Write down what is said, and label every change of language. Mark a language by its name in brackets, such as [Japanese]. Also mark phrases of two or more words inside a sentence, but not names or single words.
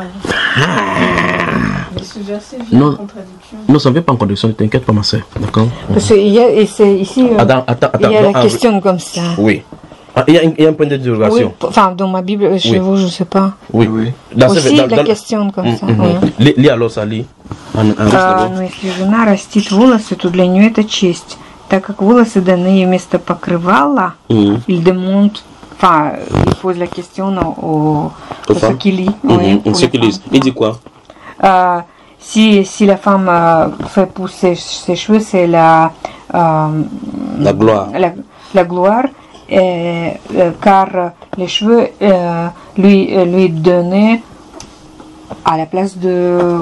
[French] Mais ce verset vient en contradiction. Non, ça ne vient pas en contradiction, ne t'inquiète pas, ma soeur. D'accord. Parce qu'il y a, ici, attends, il y a la question comme ça. Oui. Ah, il y a un point de dérogation. Oui, enfin, dans ma Bible, chez vous, je ne sais pas. Oui. Aussi, la question comme ça. Lis alors ça, lit. [Russian] Но если жена растит волосы, то для нее это честь, так как волосы даны ей вместо покрывала, [French] il demande, enfin, il pose la question aux ceux qui lisent. Ceux qui lisent. Il dit quoi? Si la femme fait pousser ses cheveux, c'est la gloire. La gloire, car les cheveux lui donnaient à la place de